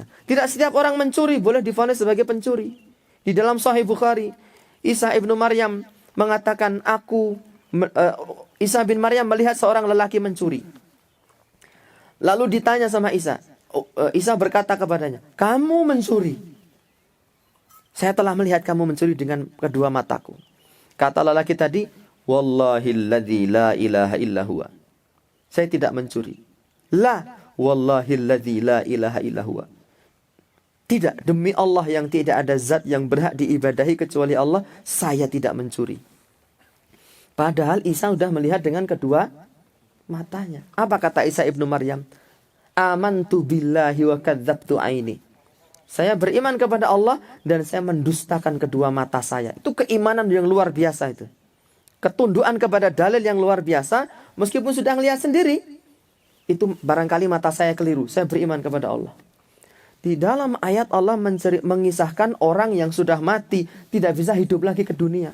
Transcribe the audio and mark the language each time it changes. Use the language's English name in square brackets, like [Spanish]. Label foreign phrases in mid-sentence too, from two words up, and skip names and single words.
[Indonesian] Tidak setiap orang mencuri boleh divonis sebagai pencuri. Di dalam Sahih Bukhari, Isa ibnu Maryam mengatakan, Isa bin Maryam melihat seorang lelaki mencuri. Lalu ditanya sama Isa. Isa berkata kepadanya, "Kamu mencuri." "Saya telah melihat kamu mencuri dengan kedua mataku." Kata lelaki tadi, [Arabic] "والله الذي لا إله إلا هو." [Indonesian] Saya tidak mencuri. [Arabic] لا والله الذي لا إله إلا هو. [Indonesian] Tidak, demi Allah yang tidak ada zat yang berhak diibadahi kecuali Allah, saya tidak mencuri. Padahal Isa sudah melihat dengan kedua matanya. Apa kata Isa ibnu Maryam? [Arabic] آمنت بالله وكذبت عيني. [Indonesian] Saya beriman kepada Allah dan saya mendustakan kedua mata saya. Itu keimanan yang luar biasa itu. Ketundukan kepada dalil yang luar biasa meskipun sudah melihat sendiri. Itu barangkali mata saya keliru. Saya beriman kepada Allah. Di dalam ayat Allah mengisahkan orang yang sudah mati tidak bisa hidup lagi ke dunia.